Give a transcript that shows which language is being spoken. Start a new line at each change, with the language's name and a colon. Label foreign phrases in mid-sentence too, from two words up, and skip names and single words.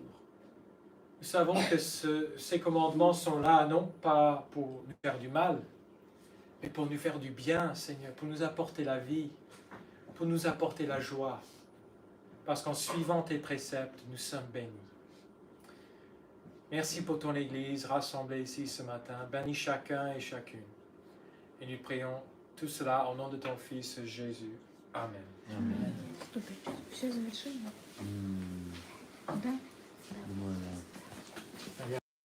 French: Nous savons que ces commandements sont là, non pas pour nous faire du mal, mais pour nous faire du bien, Seigneur, pour nous apporter la vie, pour nous apporter la joie. Parce qu'en suivant tes préceptes, nous sommes bénis. Merci pour ton Église rassemblée ici ce matin. Bénis chacun et chacune. Et nous prions tout cela au nom de ton Fils Jésus. Amen. Amen.
Russian: Все завершено? Да. Думаю, да. Я